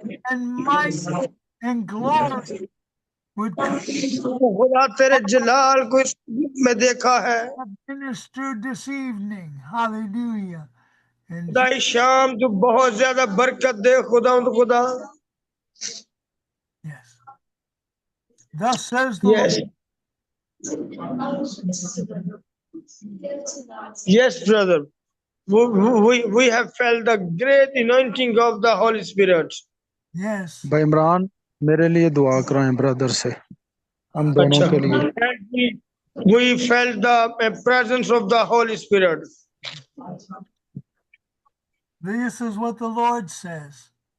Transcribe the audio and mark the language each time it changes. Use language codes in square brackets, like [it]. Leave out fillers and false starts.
[en] and might and glory would [ur] खुदा तेरे जलाल को इस में देखा है [en] ministered this evening. Hallelujah. [ur] खुदा शाम जो बहुत ज्यादा बरकत दे खुदा खुदा [en] Yes. Thus says the Yes. Yes, brother. We have felt the great anointing of the Holy Spirit. Yes. [ur] भाई इमरान मेरे लिए दुआ कराएं ब्रदर से हम दोनों के लिए [en] We felt the presence of the Holy Spirit. This is what the Lord says.